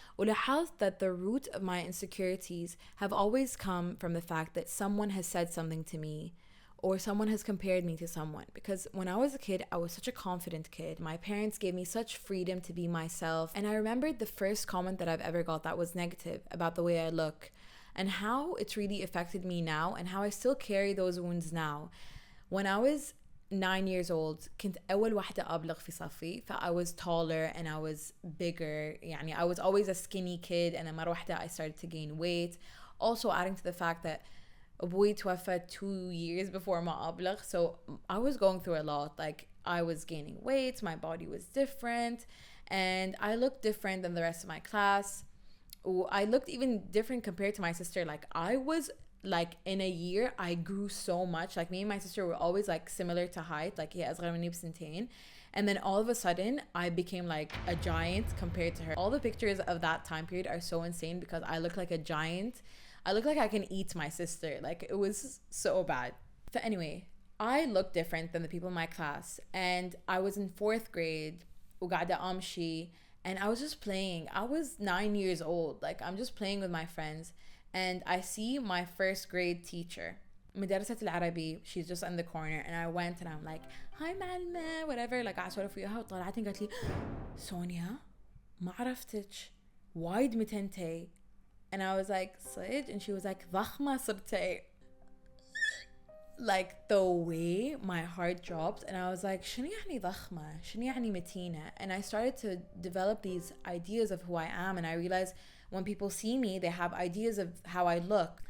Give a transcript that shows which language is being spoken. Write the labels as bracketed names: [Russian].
[Arabic] ولاحظت [English] that the root of my insecurities have always come from the fact that someone has said something to me, or someone has compared me to someone. Because when I was a kid, I was such a confident kid. My parents gave me such freedom to be myself. And I remembered the first comment that I've ever got that was negative about the way I look, and how it's really affected me now, and how I still carry those wounds now. When I was 9 years old, [Arabic] كنت أول واحدة أبلغ في صفي. [English] I was taller and I was bigger. يعني I was always a skinny kid, and then [Arabic] مرة واحدة [English] I started to gain weight. Also adding to the fact that [Arabic] أبوي توفى [English] 2 years before [Arabic] ما أبلغ. [English] So I was going through a lot. Like, I was gaining weight, my body was different, and I looked different than the rest of my class. I looked even different compared to my sister. Like, I was like, in a year I grew so much. Like, me and my sister were always like similar to height, like [Arabic] هي أصغر مني بسنتين, [English] and then all of a sudden I became like a giant compared to her. All the pictures of that time period are so insane because I look like a giant. I look like I can eat my sister. Like, it was so bad. But anyway, I looked different than the people in my class, and I was in 4th grade [Arabic] وقاعدة أمشي, [English] and I was just playing. I was 9 years old. Like, I'm just playing with my friends. And I see my 1st grade teacher, [Arabic] مدرسة العربي. [English] She's just in the corner. And I went and I'm like, hi معلمة, whatever. [Arabic] Like, أسولف وياها وطلعتني قالت لي سونيا ما عرفتش وايد متنتي. [English] And I was like, [Arabic] صدق? [English] And she was like, [Arabic] ضخمة صرتي. [English] Like, the way my heart dropped, and I was like, [Arabic] شنو يعني ضخمة؟ شنو يعني متينة? [English] And I started to develop these ideas of who I am, and I realized when people see me, they have ideas of how I look.